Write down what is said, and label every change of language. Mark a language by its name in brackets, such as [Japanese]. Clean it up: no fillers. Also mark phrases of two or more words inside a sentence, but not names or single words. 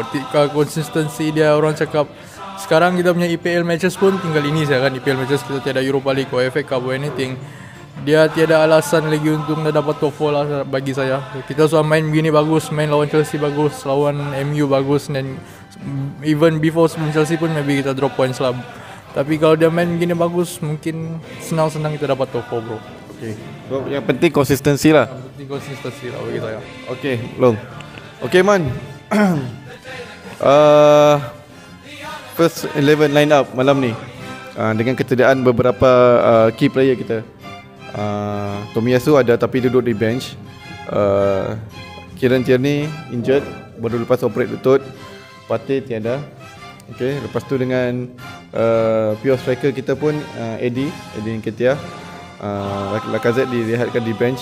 [Malay] Ketika konsistensi dia, orang cakap sekarang kita punya [English] EPL matches [Malay] pun tinggal ini saya kan, [English] EPL matches [Malay] kita tiada [English] Europa League or FA Cup or anything. [Malay] Dia tiada alasan lagi untuk nak dapat top 4 lah bagi saya. Kita sudah main begini bagus, main lawan Chelsea bagus, lawan MU bagus, dan [English] even before Chelsea [Malay] pun maybe kita [English] drop points [Malay] lah. Tapi kalau dia main begini bagus, mungkin senang-senang kita dapat top 4 bro. Okay. Yang penting konsistensi lah. Yang penting konsistensi lah bagi saya. Okay, Long. Okay Man. [English] First 11 line up [Malay] malam ni dengan ketiadaan beberapa [English] key player [Malay] kita. Tomiyasu ada tapi duduk di bench. Kieran Tierney injured, baru lepas operate lutut. Partey tiada. Okay, lepas tu dengan pure striker kita pun Eddie Nketiah, Lacazette dilihatkan di bench.